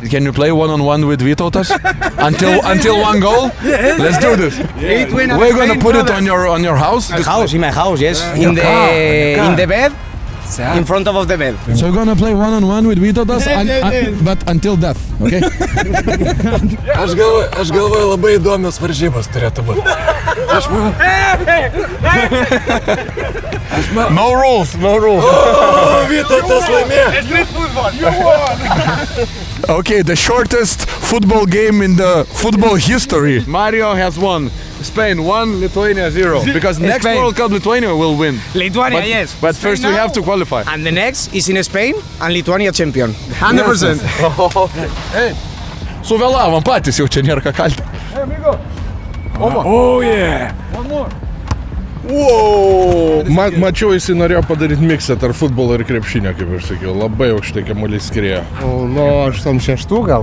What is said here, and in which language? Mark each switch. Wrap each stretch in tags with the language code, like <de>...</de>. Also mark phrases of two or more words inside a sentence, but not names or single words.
<en>Can you play one-on-one with Vytautas? until one goal? Let's do this. We're gonna put it on your house. My house, in my house, yes. In the bed, in front of the bed. So you're gonna play one-on-one with Vytautas, but until death, okay?</en> <lt>Aš galvoju, labai įdomios varžybos turėtų būti.</lt> <en>No rules.</en> <lt>O, Vytautas laimėjo.</lt> <en>Okay, the shortest football game in the football history. Mario has won. Spain 1, Lithuania 0. Because next Spain. World Cup Lithuania will win. Lithuania, But- yes. But Spain first we now, have to qualify. And the next is in Spain and Lithuania champion. 100%.</en> <lt>Suvėlavom patys, jau čia nėra ką kalti.</lt> <en>Oh, yeah.</en> <lt>Mačiau, jisai norėjo padaryti miksą tarp futbolo ir krepšinio, kaip aš sakiau. Labai aukštai kamuolys skriejo. Nuo 86 gal?</lt>